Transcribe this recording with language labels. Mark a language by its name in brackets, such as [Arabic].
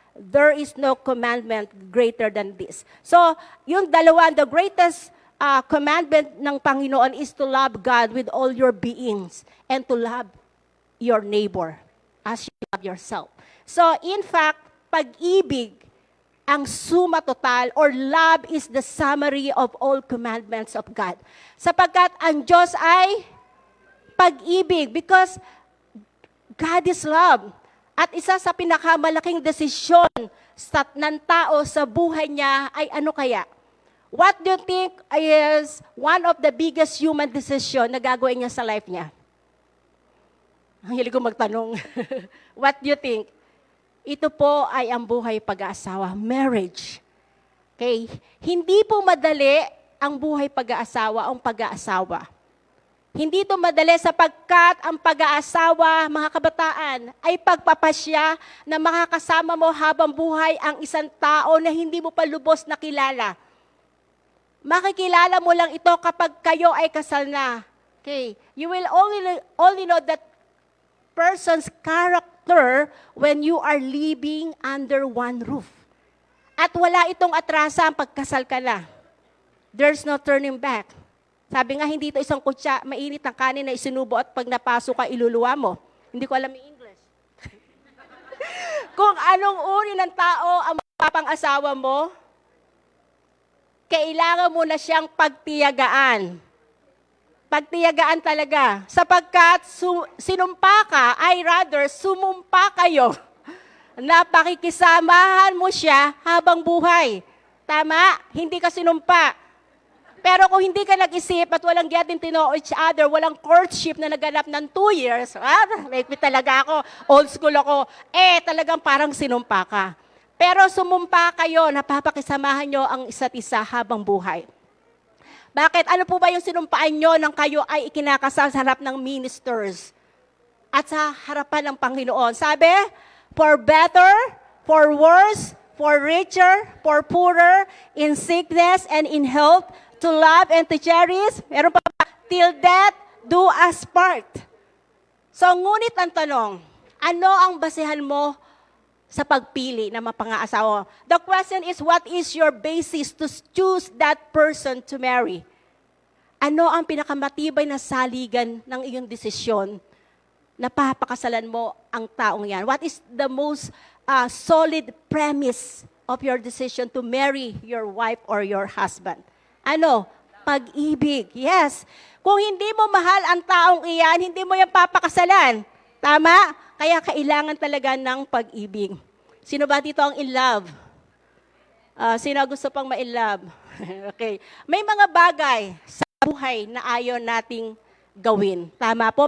[English] There is no commandment greater than this. So, [Filipino] yung dalawa, [English] the greatest commandment ng Panginoon is to love God with all your beings and to love your neighbor as you love yourself. So, in fact, [Filipino] pag-ibig ang suma total [English] or love is the summary of all commandments of God. [Filipino] Sapagkat ang Diyos ay pag-ibig [English] because God is love. [Filipino] At isa sa pinakamalaking desisyon ng tao sa buhay niya ay ano kaya? [English] What do you think is one of the biggest human decision [Filipino] na gagawin niya sa life niya? Ang hilig ko magtanong. [English] What do you think? [Filipino] Ito po ay ang buhay pag-aasawa, marriage. Okay? Hindi po madali ang buhay pag-aasawa, ang pag-aasawa. Hindi ito madali sapagkat ang pag-aasawa, mga kabataan, ay pagpapasya na makakasama mo habang buhay ang isang tao na hindi mo pa lubos na kilala. Makikilala mo lang ito kapag kayo ay kasal na. Okay? [English] You will only know that person's character when you are living under one roof. [Filipino] At wala itong atrasa ang pagkasal ka na. [English] There's no turning back. [Filipino] Sabi nga, hindi ito isang kutsa, mainit ang kanin na isinubo at pag napasok ka, iluluwa mo. Hindi ko alam yung English. Kung anong uri ng tao ang mapapang-asawa mo, kailangan mo na siyang pagtiyagaan. Pagtiyagaan talaga. Sapagkat sinumpa ka, sumumpa kayo na pakikisamahan mo siya habang buhay. Tama? Hindi ka sinumpa. Pero kung hindi ka nag-isip at walang [English] getting to know each other, [Filipino] walang courtship na naganap ng 2 years, may talaga ako, old school ako, talagang parang sinumpa ka. Pero sumumpa kayo, napapakisamahan nyo ang isa't isa habang buhay. Bakit? Ano po ba yung sinumpaan nyo nang kayo ay ikinakasal sa harap ng ministers at sa harapan ng Panginoon? [English] Sabi, for better, for worse, for richer, for poorer, in sickness and in health, to love and to cherish, [Filipino] meron pa ba? [English] Till death do us part. [Filipino] So, ngunit ang tanong, ano ang basehan mo sa pagpili na mapang-aasawa? [English] The question is, what is your basis to choose that person to marry? [Filipino] Ano ang pinakamatibay na saligan ng iyong desisyon na papakasalan mo ang taong yan? [English] What is the most solid premise of your decision to marry your wife or your husband? [Filipino] Ano? Pag-ibig. Yes. Kung hindi mo mahal ang taong iyan, hindi mo yan papakasalan. Tama? Kaya kailangan talaga ng pag-ibig. Sino ba dito ang in love? Sino gusto pang ma-in love? Okay. May mga bagay sa buhay na ayaw nating gawin. Tama po?